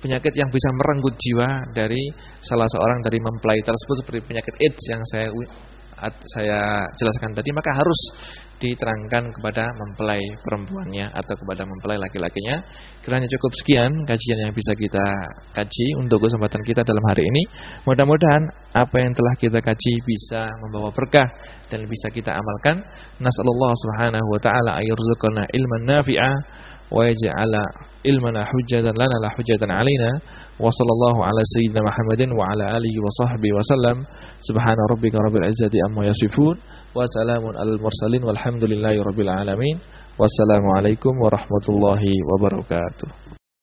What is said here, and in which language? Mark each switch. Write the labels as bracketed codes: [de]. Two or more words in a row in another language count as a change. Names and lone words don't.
[id] penyakit yang bisa merenggut jiwa dari salah seorang dari mempelai tersebut, seperti penyakit AIDS yang saya jelaskan tadi, maka harus diterangkan kepada mempelai perempuannya atau kepada mempelai laki-lakinya. Kiranya cukup sekian kajian yang bisa kita kaji untuk kesempatan kita dalam hari ini. Mudah-mudahan apa yang telah kita kaji bisa membawa berkah dan bisa kita amalkan. [ar] نسأل الله سبحانه وتعالى أن يرزقنا علما نافعا ويجعل علمنا حجة لنا لا حجة علينا. وصلى الله على سيدنا محمد وعلى آله وصحبه وسلم. سبحان ربك رب العزة عما يصفون وسلام على المرسلين والحمد لله رب العالمين. والسلام عليكم ورحمة الله وبركاته.